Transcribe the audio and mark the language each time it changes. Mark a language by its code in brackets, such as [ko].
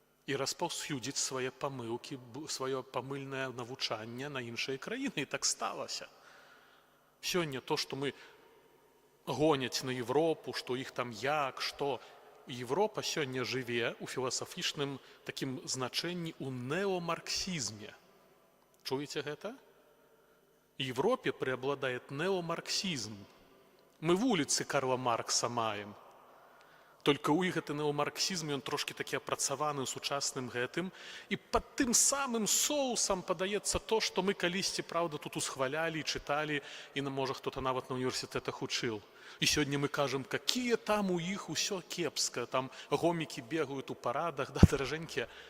[be] І распаўсюдзіць свае памылкі, сваё памыльнае навучанне на іншыя краіны. І так сталася. Сёння то, што мы гоняць на Европу, што іх там як, што... Европа сёння жыве ў філасафічным такім значэнні ў неомарксізме. Чуеце гэта? [ru] Европе преобладает неомарксизм. [be] Мы вуліцы Карла Маркса маем. Толькі ў іх гэты неомарксізм, ён трошки такі апрацаваны ў сучасным гэтым, і пад тым самым соусам падаецца то, што мы калісьці, праўда, тут усхвалялі, чыталі, і, можа, хто-то нават на універсітэтах учыў. І сёння мы кажам, какие там у іх усё кепска, там гомікі бегают у парадах, да, даражэнькія.